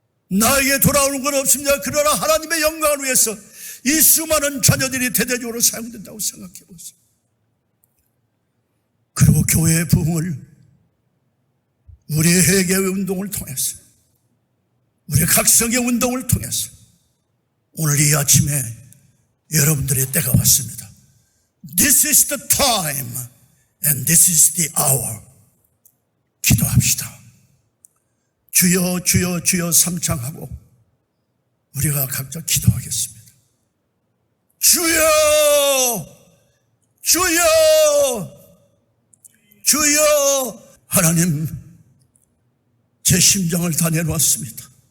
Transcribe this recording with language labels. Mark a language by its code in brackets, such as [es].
[ko] 나에게 돌아오는 건 없습니다. 그러나 하나님의 영광을 위해서 이 수많은 자녀들이 대대적으로 사용된다고 생각해 보세요. 그리고 교회의 부흥을 우리의 회개의 운동을 통해서, 우리의 각성의 운동을 통해서 오늘 이 아침에 여러분들의 때가 왔습니다. [en] This is the time and this is the hour. [ko] 기도합시다. 주여 주여 주여 삼창하고 우리가 각자 기도하겠습니다. 주여 주여 주여. 하나님, 제 심장을 다 내놓았습니다.